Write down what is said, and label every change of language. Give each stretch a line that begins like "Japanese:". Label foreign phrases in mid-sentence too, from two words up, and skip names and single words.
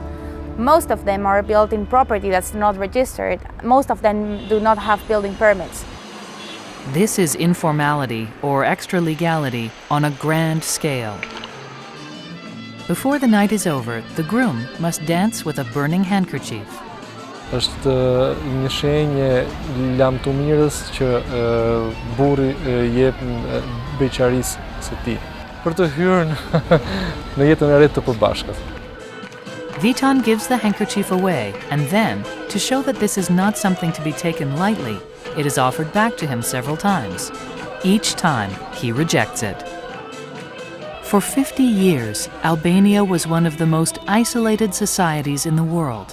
English: Most of them are built in property that's not registered. Most of them do not have building permits. This is informality or extra-legality on a grand scale. Before the night is over, the groom must dance with a burning handkerchief.
Albanian: Është një shenjë lamtumirës që burri jep beqarisë së tij për të hyrë në jetën e re të përbashkët.
English: Vitan gives the handkerchief away, and then, to show that this is not something to be taken lightly, it is offered back to him several times. Each time, he rejects it. For 50 years, Albania was one of the most isolated societies in the world.